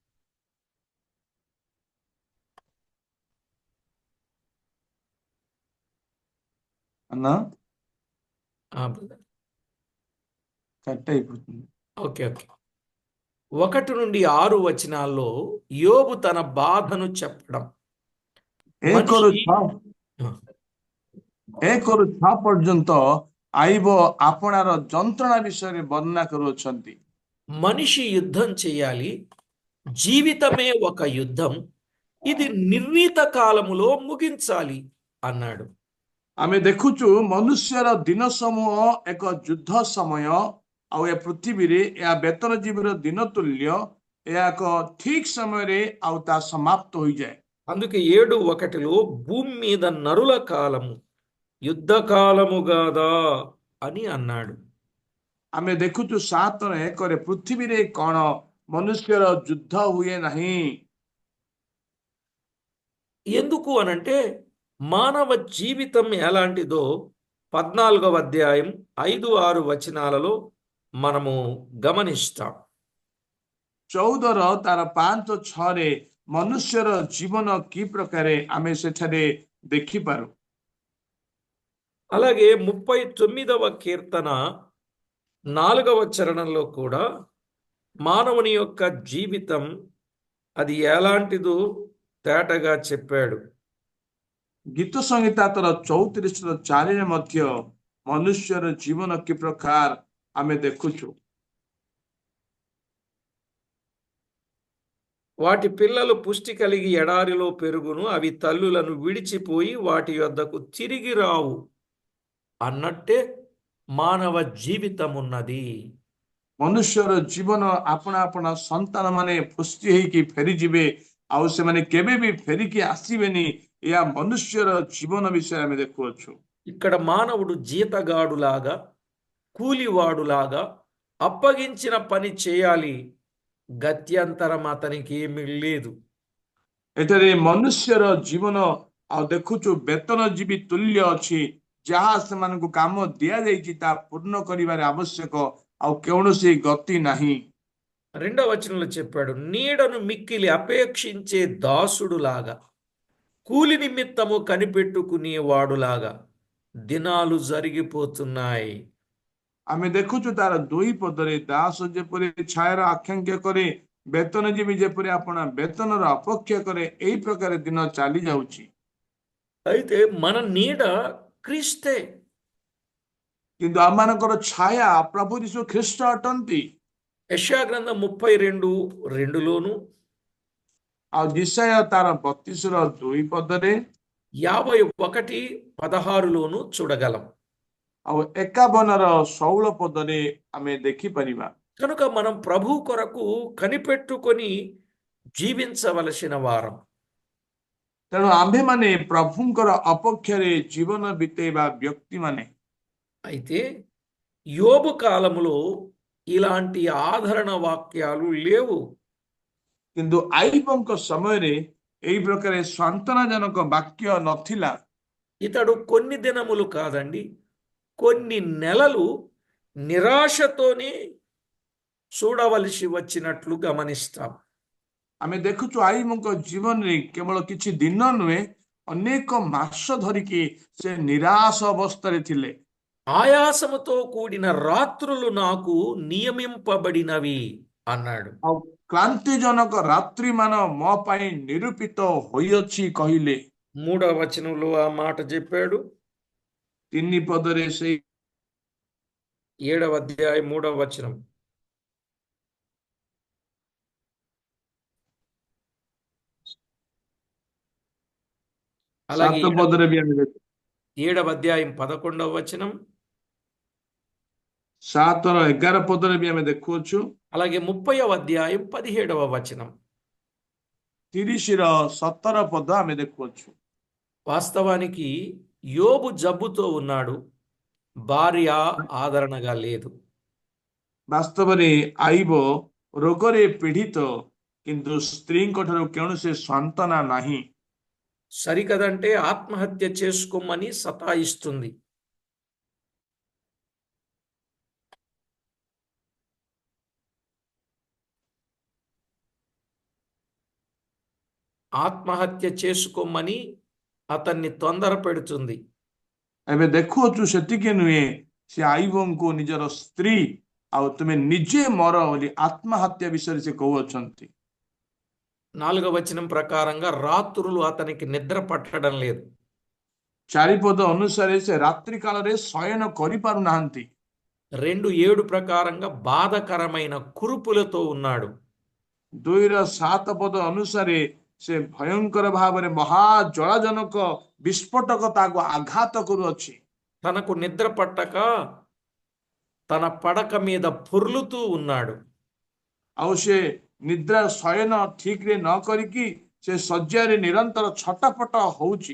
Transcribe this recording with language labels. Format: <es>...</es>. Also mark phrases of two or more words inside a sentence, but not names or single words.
<te>అన్నా brother. కట్ అయిపోతుంది। ఓకే. 1 నుండి 6 వచనాల్లో యోబు తన బాధను చెప్పడం,</te> <or>1ରୁ</or> <te>మనిషి</te> <or>6 ପର୍ଯ୍ୟନ୍ତ ଆଇବ ଆପଣାର ଯନ୍ତ୍ରଣା ବିଷୟରେ ବର୍ଣ୍ଣନା କରୁଅଛନ୍ତି।</or> <te>మనిషి యుద్ధం చేయాలి, జీవితమే ఒక యుద్ధం, ఇది నిర్ణీత కాలములో ముగించాలి అన్నాడు.</te> <or>ଆମେ ଦେଖୁଛୁ ମନୁଷ୍ୟର ଦିନ ସମୂହ ଏକ ଯୁଦ୍ଧ ସମୟ ଆଉ ଏ ପୃଥିବୀରେ ଏହା ବେତନଜୀବୀର ଦିନ ତୁଲ୍ୟ ଏହା ଏକ ଠିକ ସମୟରେ ଆଉ ତା ସମାପ୍ତ ହୋଇଯାଏ।</or> <te>అందుకే 7:1 భూమి మీద నరుల కాలము యుద్ధ కాలము గాదా అని అన్నాడు.</te> <or>ଆମେ ଦେଖୁଛୁ 7:1 ପୃଥିବୀରେ କଣ ମନୁଷ୍ୟର ଯୁଦ୍ଧ ହୁଏ ନାହିଁ।</or> <te>ఎందుకు అనంటే మానవ జీవితం ఎలాంటిదో 14వ అధ్యాయం 5-6 వచనాలలో మనము గమనిస్తాం.</te> <or>14ର ତାର 5-6ରେ ମନୁଷ୍ୟର ଜୀବନ କି ପ୍ରକାରେ ଆମେ ସେଠାରେ ଦେଖିପାରୁ।</or> <te>అలాగే 39వ కీర్తన 4వ చరణంలో కూడా మానవుని యొక్క జీవితం అది ఎలాంటిదో తేటగా చెప్పాడు.</te> <or>ଗୀତ ସଂହିତା ତାର 34:4ରେ ମଧ୍ୟ ମନୁଷ୍ୟର ଜୀବନ କି ପ୍ରକାର ଆମେ ଦେଖୁଛୁ।</or> <te>వాటి పిల్లలు పుష్టి కలిగి ఎడారిలో పెరుగును, అవి తల్లులను విడిచిపోయి వాటి యొద్దకు తిరిగి రావు అన్నట్టే మానవ జీవితం ఉన్నది.</te> <or>ମନୁଷ୍ୟର ଜୀବନ ଆପଣା ଆପଣା ସନ୍ତାନ ମାନେ ପୁଷ୍ଟି ହେଇକି ଫେରିଯିବେ ଆଉ ସେମାନେ କେବେ ବି ଫେରିକି ଆସିବେନି। ଏହା ମନୁଷ୍ୟର ଜୀବନ ବିଷୟରେ ଆମେ ଦେଖୁଅଛୁ।</or> <te>ఇక్కడ మానవుడు జీతగాడులాగా కూలివాడులాగా అప్పగించిన పని చేయాలి, గత్యంతరం అతనికి ఏమీ లేదు.</te> <or>ଏଠାରେ ମନୁଷ୍ୟର ଜୀବନ ଆଉ ଦେଖୁଛୁ ବେତନଜୀବୀ ତୁଲ୍ୟ ଅଛି। ଯାହା ସେମାନଙ୍କୁ କାମ ଦିଆଯାଇଛି ତାହା ପୂର୍ଣ୍ଣ କରିବାରେ ଆବଶ୍ୟକ, ଆଉ କୌଣସି ଗତି ନାହିଁ।</or> <te>2వ వచనంలో చెప్పాడు, నీడను మిక్కిలి అపేక్షించే దాసుడులాగా కూలి నిమిత్తము కనిపెట్టుకునేవాడులాగా దినాలు జరిగిపోతున్నాయి.</te> <or>ଆମେ ଦେଖୁଛୁ ତାର 2 ପଦରେ ଦାସ ଯେପରି ଛାୟାର ଆକାଂକ୍ଷା କରେ, ବେତନଜୀବୀ ଯେପରି ଆପଣା ବେତନର ଅପେକ୍ଷା କରେ, ଏଇ ପ୍ରକାର ଦିନ ଚାଲି ଯାଉଛି।</or> <te>అయితే మన నీడ క్రీస్తే.</te> <or>କିନ୍ତୁ ଆମମାନଙ୍କର ଛାୟା ପ୍ରଭୁ ଯୀଶୁ ଖ୍ରୀଷ୍ଟ ଅଟନ୍ତି।</or> <te>యెషయా గ్రంథం 32:2లోను</te> <or>ଆଉ ଜିସାୟ ତାର 32:2 ପଦରେ</or> <te>51:16లోను చూడగలం.</te> <or>ଆଉ 51:16 ପଦରେ ଆମେ ଦେଖିପାରିବା।</or> <te>కనుక మనం ప్రభు కొరకు కనిపెట్టుకొని జీవించవలసిన వారం.</te> <or>ତେଣୁ ଆମ୍ଭେମାନେ ପ୍ରଭୁଙ୍କର ଅପେକ୍ଷାରେ ଜୀବନ ବିତେଇବା ବ୍ୟକ୍ତିମାନେ।</or> <te>అయితే యోబు కాలములో ఇలాంటి ఆదరణ వాక్యాలు లేవు.</te> <or>କିନ୍ତୁ ଆଇବଙ୍କ ସମୟରେ ଏଇ ପ୍ରକାର ସାନ୍ତ୍ୱନାଜନକ ବାକ୍ୟ ନଥିଲା।</or> <te>ఇతడు కొన్ని దినములు కాదండి, కొన్ని నెలలు నిరాశతోనే చూడవలసి వచ్చినట్లు గమనిస్తాం.</te> <or>ଆମେ ଦେଖୁଛୁ ଆଇବଙ୍କ ଜୀବନରେ କେବଳ କିଛି ଦିନ ନୁହେଁ, ଅନେକ ମାସ ଧରିକି ସେ ନିରାଶ ଅବସ୍ଥାରେ ଥିଲେ।</or> <te>ఆయాసముతో కూడిన రాత్రులు నాకు నియమింపబడినవి అన్నాడు.</te> <or>ଆଉ କ୍ଳାନ୍ତିଜନକ ରାତ୍ରିମାନ ମୋ ପାଇଁ ନିରୂପିତ ହୋଇଅଛି କହିଲେ।</or> <te>3వ వచనంలో ఆ మాట చెప్పాడు.</te> <or>3 ପଦରେ ସେଇ</or> <te>7వ అధ్యాయం 3వ వచనం. అలాగే</te> <or>7 ପଦରେ ବି ଆମେ ଦେଖୁ।</or> <te>7వ అధ్యాయం 11వ వచనం,</te> <or>7:11 ପଦରେ ବି ଆମେ ଦେଖୁଅଛୁ।</or> <te>అలాగే 30వ అధ్యాయం 17వ వచనం.</te> <or>30:17 ପଦ ଆମେ ଦେଖୁଅଛୁ।</or> <te>వాస్తవానికి యోబు జబ్బుతో ఉన్నాడు, భార్య ఆదరణగా లేదు.</te> <or>ବାସ୍ତବରେ ଆଇବ ରୋଗରେ ପୀଡ଼ିତ, କିନ୍ତୁ ସ୍ତ୍ରୀଙ୍କ ଠାରୁ କୌଣସି ସାନ୍ତ୍ୱନା ନାହିଁ।</or> <te>సరికదంటే ఆత్మహత్య చేసుకోమని సతాయిస్తుంది. ఆత్మహత్య చేసుకోమని అతన్ని తొందర పెడుతుంది.</te> <or>ଏବେ ଦେଖୁଅଛୁ ସେତିକି ନୁହେଁ, ସେ ଆଇବଙ୍କୁ ନିଜର ସ୍ତ୍ରୀ ଆଉ ତୁମେ ନିଜେ ମର ବୋଲି ଆତ୍ମହତ୍ୟା ବିଷୟରେ ସେ କହୁଅଛନ୍ତି।</or> <te>4వ వచనం ప్రకారంగా రాత్రులు అతనికి నిద్ర పట్టడం లేదు.</te> <or>4 ପଦ ଅନୁସାରେ ସେ ରାତ୍ରି କାଳରେ ଶୟନ କରିପାରୁନାହାନ୍ତି।</or> <te>2:7 ప్రకారంగా బాధకరమైన కురుపులతో ఉన్నాడు.</te> <or>2ର 7 ପଦ ଅନୁସାରେ ସେ ଭୟଙ୍କର ଭାବରେ ମହା ଜଳାଜନକ ବିସ୍ଫୋଟକ ତାକୁ ଆଘାତ କରୁଅଛି।</or> <te>తనకు నిద్ర పట్టక తన పడక మీద పొర్లుతూ ఉన్నాడు.</te> <or>ଆଉ ସେ ନିଦ୍ରା ଶୟନ ଠିକରେ ନ କରିକି ସେ ଶଯ୍ୟାରେ ନିରନ୍ତର ଛଟପଟ ହଉଛି।</or>